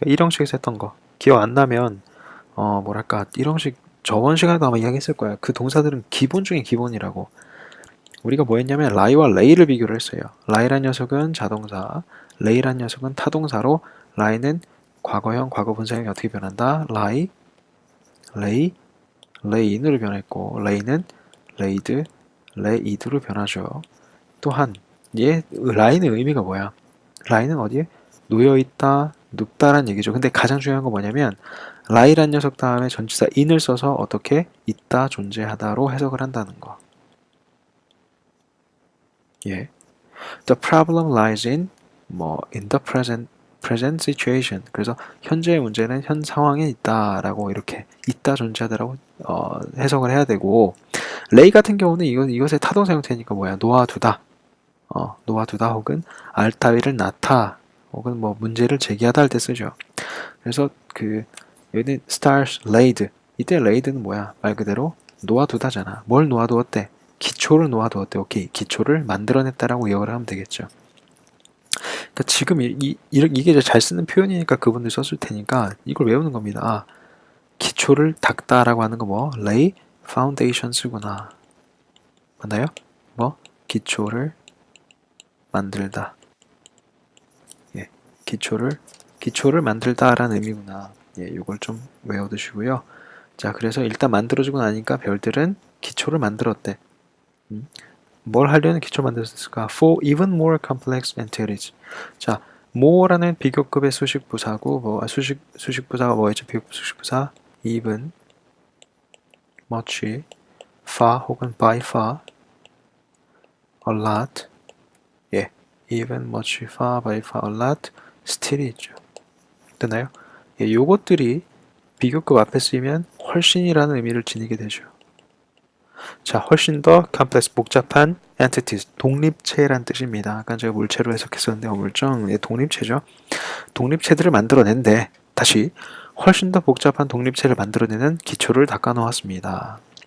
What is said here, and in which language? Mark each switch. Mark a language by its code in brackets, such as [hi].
[ko] 우리가 1형식에서 했던 거 기억 안 나면 뭐랄까 1형식 저번 시간에도 아마 이야기했을 거야. 그 동사들은 기본 중에 기본이라고. 우리가 뭐 했냐면 lie와 lay를 비교를 했어요. lie란 녀석은 자동사, lay란 녀석은 타동사로 lie는 과거형, 과거분사형이 어떻게 변한다? lie, lay, layin으로 변했고 lay는 laid, laid로 변하죠. 또한 lie는 의미가 뭐야? lie는 어디에? 놓여있다, 눕다란 얘기죠. 근데 가장 중요한 건 뭐냐면 lie란 녀석 다음에 전치사 in을 써서 어떻게 있다, 존재하다로 해석을 한다는 거. 예. [en] The problem lies in in the present situation. [ko] 그래서 현재의 문제는 현 상황에 있다라고 이렇게 있다, 존재하다라고 해석을 해야 되고 lay 같은 경우는 이것의 타동사 형태니까 놓아두다. 놓아두다 혹은 알타위를 낳다 혹은 문제를 제기하다 할 때 쓰죠. 그래서 여기는 stars laid. 이때 laid는 뭐야? 말 그대로 놓아두다잖아. 뭘 놓아두었대? 기초를 놓아두었대. 오케이. 기초를 만들어냈다라고 이해를 하면 되겠죠. 그러니까 지금 이게 이제 잘 쓰는 표현이니까 그분들 썼을 테니까 이걸 외우는 겁니다. 아, 기초를 닦다라고 하는 거 뭐? [en] lay foundations구나. [ko] 맞나요? 뭐? 기초를 만들다. 예, 기초를 만들다라는 의미구나. 예, 이걸 좀 외워두시고요. 자, 그래서 일단 만들어주고 나니까 별들은 기초를 만들었대. 뭘 하려는 기초를 만들었을까? [en] For even more complex entities. [ko] 자, more라는 비교급의 수식부사고, 수식부사가 뭐였죠? 비교급 수식부사. [en] even, much, far 혹은 by far, a lot. 예, even, much, far, by far, a lot, still이죠. [ko] 됐나요? 예, 요것들이 비교급 앞에 쓰이면 훨씬이라는 의미를 지니게 되죠. 자, 훨씬 더 complex, 복잡한 entities, 독립체란 뜻입니다. 아까 제가 물체로 해석했었는데 어물정, 예, 독립체죠. 독립체들을 만들어낸데 다시 훨씬 더 복잡한 독립체를 만들어내는 기초를 닦아 놓았습니다.